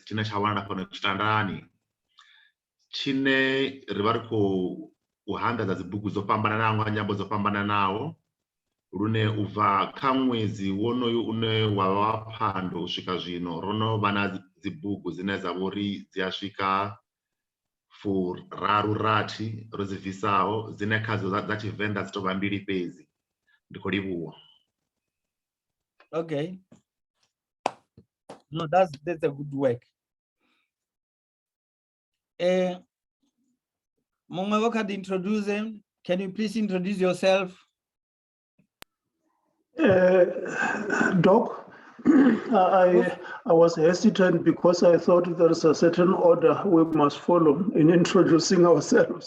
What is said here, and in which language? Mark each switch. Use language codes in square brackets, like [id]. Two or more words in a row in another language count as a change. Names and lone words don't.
[ve] tshine tsha wanala fhano Tshitandani, tshine ri vha ri khou hanḓadza dzibugu dzo fhambananaho nga nyambo dzo fhambananaho, lune u bva kha ṅwedzi wonoyu une wa vha wa Phando u swika zwino ro no vha na dzibugu dzine dza vha uri dzi a swika furathi ro dzi bvisaho, dzine khadzo dza Tshivenda dzi tou vha mbili fhedzi. Ndi khou livhuwa. [en] Okay. No, that's a good work. Mukwevho can introduce him. Can you please introduce yourself? Doc, I was hesitant because I thought there is a certain order we must follow in introducing ourselves.